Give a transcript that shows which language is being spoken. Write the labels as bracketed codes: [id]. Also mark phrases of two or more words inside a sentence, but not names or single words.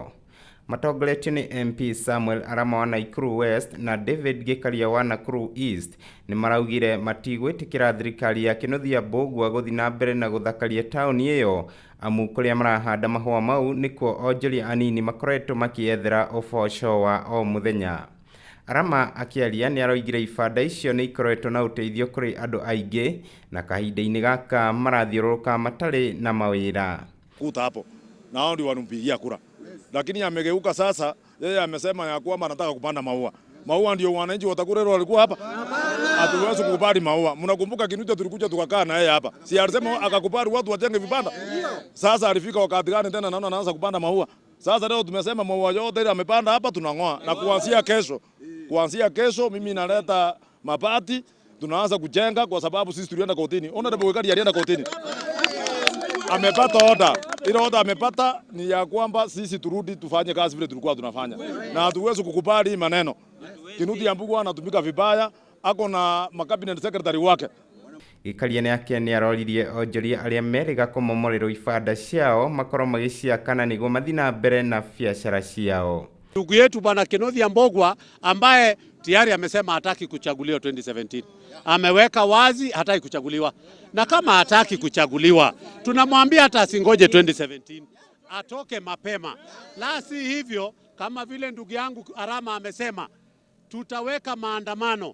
[ki] Matongoretio ni MP Samuel Arama wa Nakuru West na David Gĩkaria wa Nakuru East ni maraugire matigwĩtĩkĩra thirikari ya Kĩnuthia Mbũgua gũthiĩ na mbere na gũthakaria taũni ĩyo amu kũrĩa marahanda mahũa mau nĩkuo onjoria anini makoretwo makĩethera ũboco wa o mũthenya. Arama akĩaria nĩ aroigire ibanda icio nĩ ikoretwo na ũteithio kũrĩ andũ aingĩ na kahinda-inĩ gaka marathiũrũrũka matarĩ na mawĩra. [sw] Kuta hapo na hao ndio wanampigia kura, lakini amegeuka sasa. Yeye amesema ya kwamba anataka kupanda maua. Maua ndio wananchi wa Takurero walikuwa hapa. Hatuwezi kukubali maua. Mnakumbuka Kinuthia tulikuja tukakaa na yeye hapa. Si alisema akakubali watu wajenge vibanda. Sasa alifika wakati gani tena naona anaanza kupanda maua. Sasa leo tumesema maua yote ile amepanda hapa tunang'oa na kuanzia kesho mimi naleta mabati tunaanza kujenga kwa sababu sisi tulienda kotini. Ona ndio Gĩkaria alienda kotini. Amepata order. Ile order amepata ni ya kwamba sisi turudi tufanye kazi vile tulikuwa tunafanya. Na hatuwezi kukubali maneno. Kĩnuthia Mbũgua anatumika vibaya, ako na [en] cabinet secretary [sw] wake. [ki] Gĩkaria nake nĩ aroririe onjoria arĩa merĩga kũmomorerwo ibanda ciao makorwo magĩciakana nĩguo mathiĩ na mbere na biacara ciao. [sw] Ndugu yetu bwana Kĩnuthia Mbũgua ambaye tayari amesema hataki kuchaguliwa 2017. Ameweka wazi hataki kuchaguliwa. Na kama hataki kuchaguliwa, tunamwambia hata asingoje 2017. Atoke mapema. La si hivyo, kama vile ndugu yangu Arama amesema, tutaweka maandamano.